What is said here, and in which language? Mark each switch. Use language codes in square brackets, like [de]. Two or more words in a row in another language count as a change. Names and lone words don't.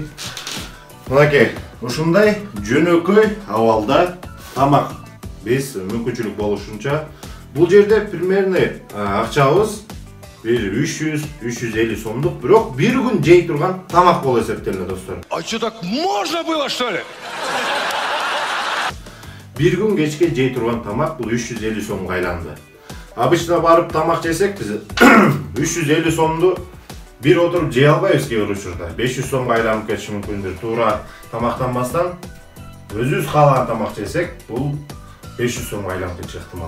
[ky] Мынакей ушундай жөнөкөй абалда тамак биз мүмкүнчүлүк болушунча бул жерде примерно акчабыз 300-350 сомдук, бирок бир күн жей турган тамак болуп эсептелет достор. [ru] А что, так можно было, что ли? [ky] Бир күн кечке жей турган тамак бул 350 сомго айланды. Обычно барып тамак жесек биз 350 сомду бир отуруп жей албайбыз кээ бир учурда. 500 сомго айланып кетиши мүмкүндүр. Туура тамактанбастан өзүбүз каалаган тамак жесек бул 500 сомго айланып кетиши ыктымал.